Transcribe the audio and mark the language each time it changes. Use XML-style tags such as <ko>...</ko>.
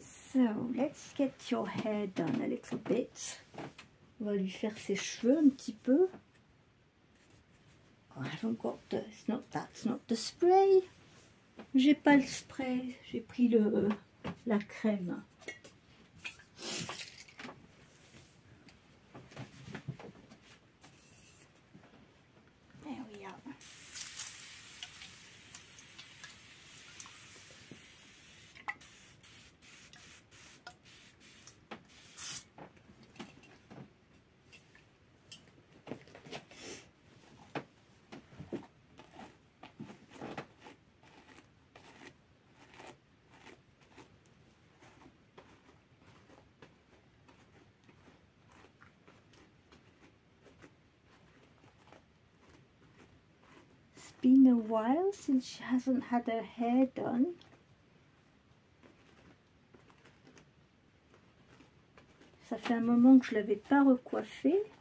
<en>So, let's get your hair done a little bit.</en> <fr>On va lui faire ses cheveux un petit peu.</fr> <en>Oh, I haven't got the, that's not the spray.</en> <fr>J'ai pas le spray, j'ai pris la crème.</fr> <en>There we are. Been a while since she hasn't had her hair done.</en> <fr>Ça fait un moment que je l'avais pas recoiffée.</fr>